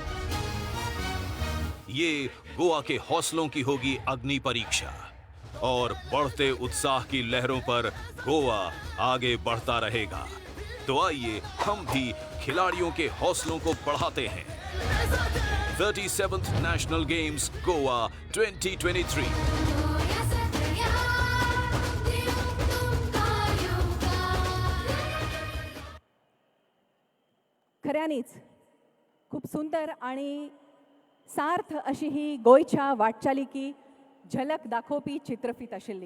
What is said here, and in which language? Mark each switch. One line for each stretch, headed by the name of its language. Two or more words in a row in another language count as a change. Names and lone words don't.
Hindi: ये गोवा के हौसलों की होगी अग्नि परीक्षा और बढ़ते उत्साह की लहरों पर गोवा आगे बढ़ता रहेगा। तो आइए हम भी खिलाड़ियों के हौसलों को बढ़ाते हैं। 37th नेशनल गेम्स गोवा 2023।
Konkani: खऱ्यानीच खूप सुंदर आणि सार्थ अशी ही गोंयच्या वाटचालीकी झलक दाखोवपी चित्रफीत आशिल्ली।